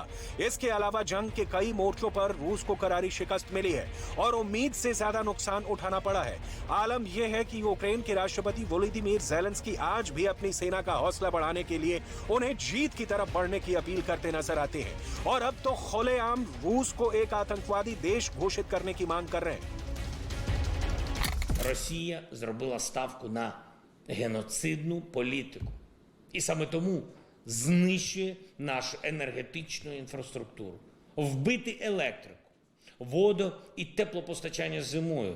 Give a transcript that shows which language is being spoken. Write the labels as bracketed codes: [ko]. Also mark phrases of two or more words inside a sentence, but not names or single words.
[hi] इसके अलावा जंग के कई मोर्चों पर रूस को करारी शिकस्त मिली है और उम्मीद से ज्यादा नुकसान उठाना पड़ा है। आलम यह है कि यूक्रेन के राष्ट्रपति वोलोदिमीर ज़ेलेंस्की आज भी अपनी सेना का हौसला बढ़ाने के लिए उन्हें जीत की तरफ बढ़ने की अपील करते नजर आते हैं और अब तो खुलेआम रूस को एक आतंकवादी देश घोषित करने की मांग कर रहे हैं। [uk] Росія зробила ставку на геноцидну політику. І саме тому знищує нашу енергетичну інфраструктуру. Вбити електрику, воду і теплопостачання зимою.